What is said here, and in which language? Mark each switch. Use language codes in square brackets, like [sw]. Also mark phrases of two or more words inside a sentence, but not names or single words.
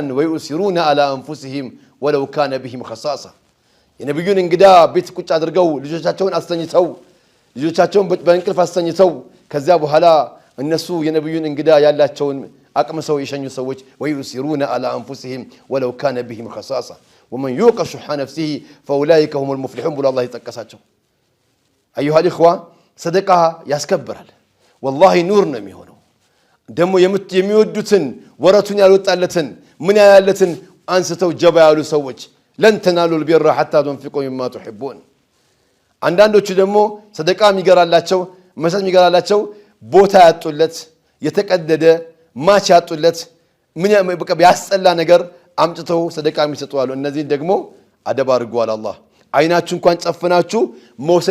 [ar] ويؤثرون على أنفسهم ولو كان بهم خصاصة [am] የነብዩን እንግዳ ቤት ቁጭ አድርገው ልጆቻቸውን አስተኝተው ልጆቻቸውን በእንቅልፍ አስተኝተው ከዚያ በኋላ እነሱ የነብዩን እንግዳ ያላቸውን አቅምሰው የሸኙ ሰዎች [ar] ويؤثرون على أنفسهم ولو كان بهم خصاصة ومن يوق شح نفسه فاولئك هم المفلحون [am] ብሎ አላህ ይጠቀሳቸው [ar] ايها الاخوه [am] ሰደቃ ያስከብራል والله ኑር ነው የሚሆነው ደሞ የሚወዱትን ወረቱን ያልወጣለትን ምን ያላለትን አንስተው ጀባ ያሉ ሰዎች [ar] لن تنالوا البر حتى تنفقوا مما تحبون [am] አንዳንዶቹ ደግሞ ሰደቃ የሚገራላቸው መስጠት የሚገራላቸው ቦታ ያጡለት የተቀደደ ማች ያጡለት ምን በቃ ያስጠላ ነገር አምጥተው ሰደቃ የሚሰጡ አሉ እነዚህ ደግሞ አደብ አድርጓል አላህ አይናችሁ እንኳን ጨፍናችሁ መውሰድ